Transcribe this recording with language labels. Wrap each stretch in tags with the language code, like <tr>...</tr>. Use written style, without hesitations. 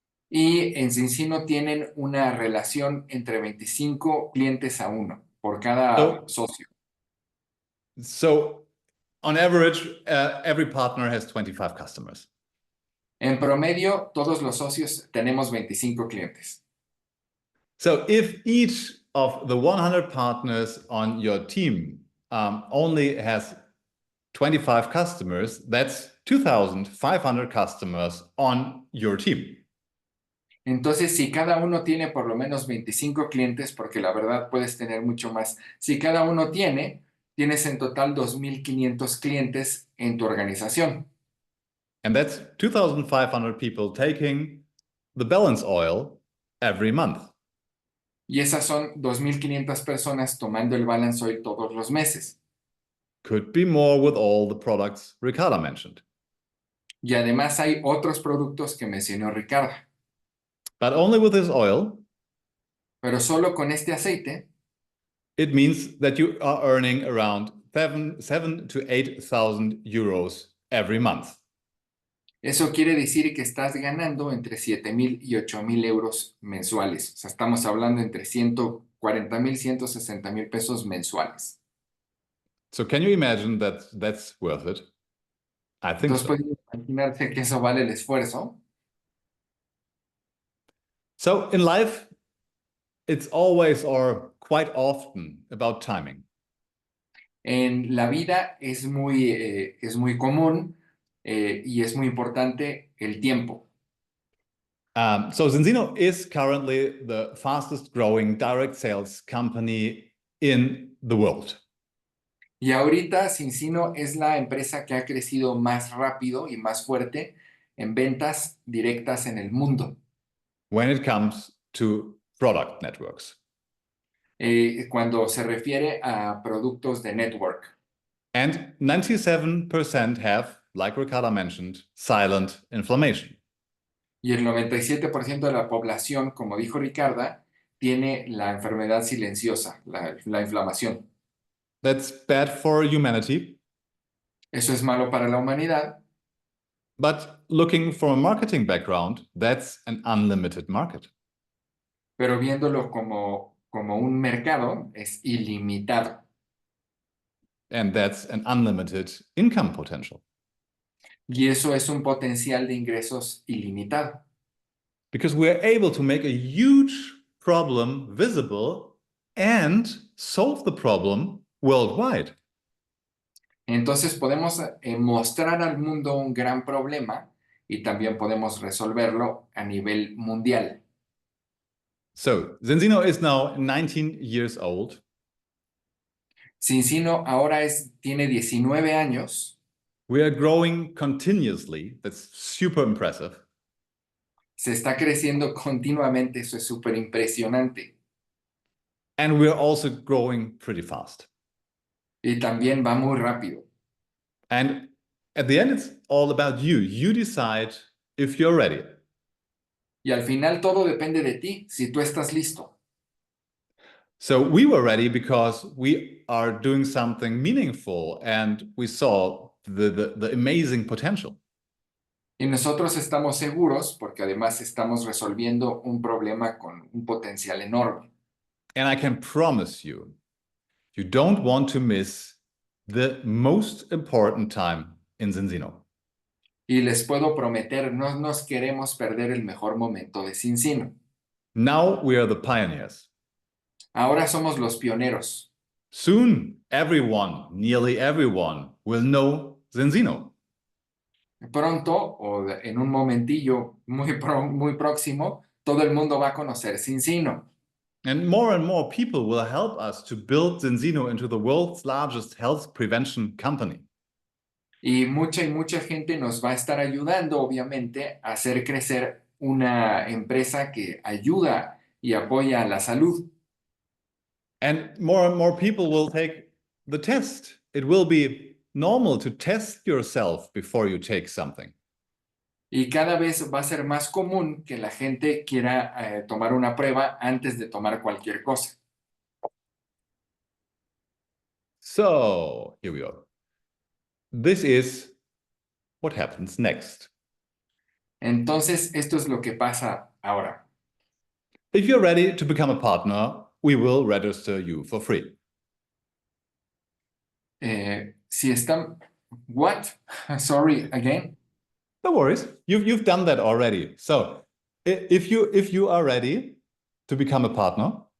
<es>Y en Zinzino tienen una relación entre 25 clientes a 1 por cada socio.</es> <en>So on average, every partner has 25 customers.</en> <es>En promedio, todos los socios tenemos 25 clientes.</es> <en>So if each of the 100 partners on your team only has 25 customers, that's 2,500 customers on your team.</en> <es>Entonces, si cada uno tiene por lo menos 25 clientes, porque la verdad puedes tener mucho más, si cada uno tienes en total 2.500 clientes en tu organización.</es> <en>And that's 2,500 people taking the balance oil every month.</en> <es>Y esas son 2.500 personas tomando el balance oil todos los meses.</es> <en>Could be more with all the products Ricardo mentioned.</en> <es>Y además hay otros productos que mencionó Ricardo.</es> <en>But only with this oil,</en> <es>pero solo con este aceite,</es> <en>it means that you are earning around 7,000 to 8,000 euros every month.</en> <es>eso quiere decir que estás ganando entre 7,000 y 8,000 euros mensuales. O sea, estamos hablando entre 140,000, 160,000 pesos mensuales.</es> <en>So can you imagine that that's worth it? I think</en> <es>Entonces,</es> <en>so.</en> <es>pueden imaginarse que eso vale el esfuerzo.</es> <en>So in life, it's always or quite often about timing.</en> <es>En la vida es muy común y es muy importante el tiempo.</es> <en>So Zinzino is currently the fastest growing direct sales company in the world.</en> <es>Y ahorita Zinzino es la empresa que ha crecido más rápido y más fuerte en ventas directas en el mundo.</es> <en>when it comes to product networks.</en> <es>Cuando se refiere a productos de network.</es> <en>And 97% have, like Ricardo mentioned, silent inflammation.</en> <es>Y el 97% de la población, como dijo Ricarda, tiene la enfermedad silenciosa, la inflamación.</es> <en>That's bad for humanity.</en> <es>Eso es malo para la humanidad.</es> <en>But looking from a marketing background, that's an unlimited market.</en> <es>Pero viéndolo como un mercado, es ilimitado.</es> <en>And that's an unlimited income potential.</en> <es>Y eso es un potencial de ingresos ilimitado.</es> <en>Because we're able to make a huge problem visible and solve the problem worldwide.</en> <es>Entonces podemos mostrar al mundo un gran problema y también podemos resolverlo a nivel mundial.</es> <en>So Zinzino is now 19 years old.</en> <es>Zinzino ahora tiene 19 años.</es> <en>We are growing continuously. That's super impressive.</en> <es>Se está creciendo continuamente, eso es súper impresionante.</es> <en>And we're also growing pretty fast.</en> <es>Y también va muy rápido.</es> <en>And at the end, it's all about you. You decide if you're ready.</en> <es>Y al final todo depende de ti, si tú estás listo.</es> <en>So we were ready because we are doing something meaningful and we saw the amazing potential.</en> <es>Y nosotros estamos seguros porque además estamos resolviendo un problema con un potencial enorme.</es> <en>And I can promise you, you don't want to miss the most important time in Zinzino.</en> <es>Y les puedo prometer, no nos queremos perder el mejor momento de Zinzino.</es> <en>Now we are the pioneers.</en> <es>Ahora somos los pioneros.</es> <en>Soon, everyone, nearly everyone, will know Zinzino.</en> <es>Pronto, o en un momentillo muy próximo, todo el mundo va a conocer Zinzino.</es> <en>And more people will help us to build Zinzino into the world's largest health prevention company.</en> <es>Y mucha gente nos va a estar ayudando, obviamente, a hacer crecer una empresa que ayuda y apoya a la salud.</es> <en>And more people will take the test. It will be normal to test yourself before you take something.</en> <es>Y cada vez va a ser más común que la gente quiera tomar una prueba antes de tomar cualquier cosa.</es> <en>So here we go. This is what happens next.</en> <es>Entonces, esto es lo que pasa ahora.</es> <en>If you're ready to become a partner, we will register you for free.</en> <es>Si están...</es> <en>What? Sorry, again? No worries. You've done that already. So if you are ready to become a partner,</en>